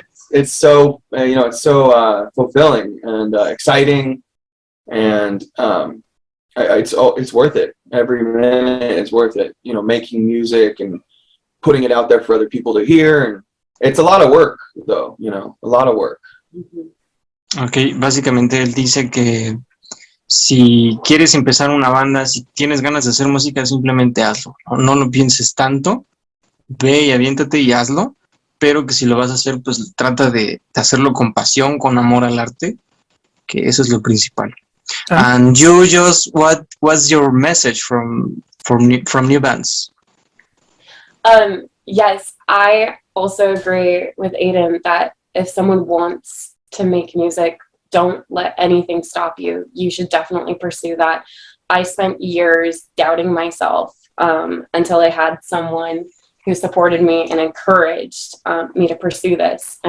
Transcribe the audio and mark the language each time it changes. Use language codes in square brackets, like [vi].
[en] It's so it's so fulfilling and exciting, and it's worth it. Every minute is worth it. Making music and putting it out there for other people to hear, and it's a lot of work, though. A lot of work. [es] Okay, básicamente él dice que si quieres empezar una banda, si tienes ganas de hacer música, simplemente hazlo. No lo pienses tanto, ve y aviéntate y hazlo, pero que si lo vas a hacer, pues trata de hacerlo con pasión, con amor al arte, que eso es lo principal. [en] And you just, what's your message from new bands? Yes, I also agree with Aiden that if someone wants to make music, don't let anything stop you. You should definitely pursue that. I spent years doubting myself until I had someone who supported me and encouraged me to pursue this.